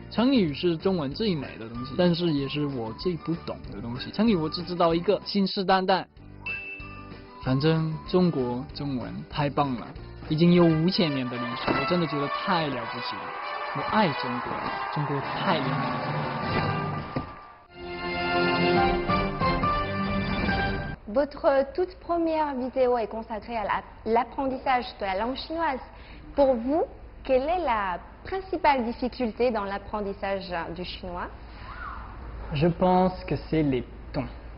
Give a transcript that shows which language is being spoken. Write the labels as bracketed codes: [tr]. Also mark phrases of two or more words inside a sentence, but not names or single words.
[zh] 成语是中文最美的东西，但是也是我最不懂的东西。成语我只知道一个，信誓旦旦。反正中国中文太棒了，已经有5000年的历史，我真的觉得太了不起了。我爱中国，中国太厉害了。 [fr] Votre toute première vidéo est consacrée à l'apprentissage de la langue chinoise. Pour vous, quelle est la principale difficulté dans l'apprentissage du chinois? Je pense que c'est les tons.